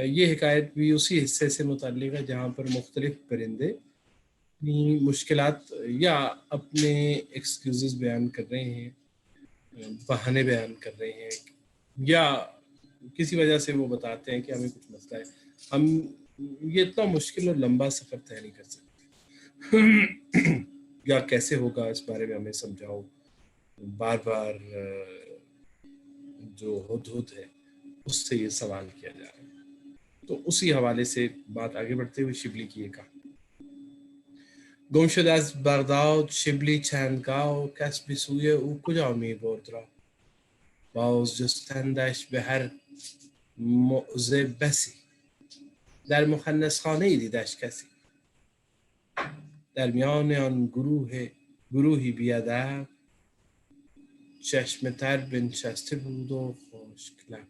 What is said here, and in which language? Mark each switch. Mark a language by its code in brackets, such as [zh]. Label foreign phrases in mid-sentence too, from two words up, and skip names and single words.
[ur] یہ حکایت بھی اسی حصے سے متعلق ہے جہاں پر مختلف پرندے اپنی مشکلات یا اپنے ایکسکیوزز بیان کر رہے ہیں, بہانے بیان کر رہے ہیں, یا کسی وجہ سے وہ بتاتے ہیں کہ ہمیں کچھ مسئلہ ہے, ہم یہ اتنا مشکل اور لمبا سفر طے نہیں کر سکتے, یا کیسے ہوگا اس بارے میں ہمیں سمجھاؤ. بار بار جو ہدہد ہے اس سے یہ سوال کیا جا رہا ہے. تو اسی حوالے سے بات آگے بڑھتے ہوئے شبلی کی یہ کہا. [fa] گم شد از بغداد شبلی چند گاو, کس به سوی او کجا می برد را, باز جستندش به هر موضع بسی, در مخنث خانه دیدش کسی, در میان آن گروهی بیادب, چشم تر بنشسته بود و خشک لب.